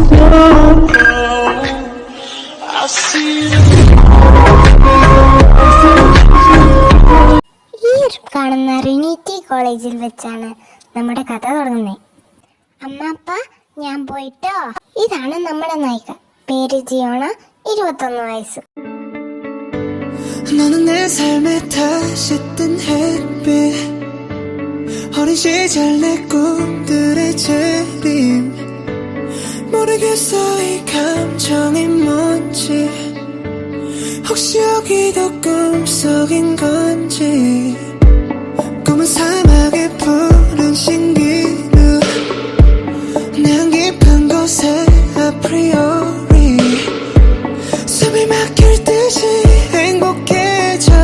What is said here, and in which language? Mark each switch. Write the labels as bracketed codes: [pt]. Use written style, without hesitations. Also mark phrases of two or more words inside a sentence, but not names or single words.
[ml] കാണുന്ന റിനീറ്റി കോളേജിൽ വെച്ചാണ് നമ്മുടെ കഥ തുടങ്ങുന്നത്. അമ്മ ഞാൻ പോയിട്ടോ. ഇതാണ് നമ്മുടെ നായിക, പേര് ജിയോണ, 21 വയസ്സ്. [ko] 너는 내 삶에 다시 뜬 햇빛 어린 시절 내 꿈들의 재림 모르겠어 이 감정이 뭔지 혹시 여기도 꿈속인 건지 꿈은 사막의 푸른 신기루 내 깊은 곳에 아프리오리 숨이 막힐 듯이 행복해져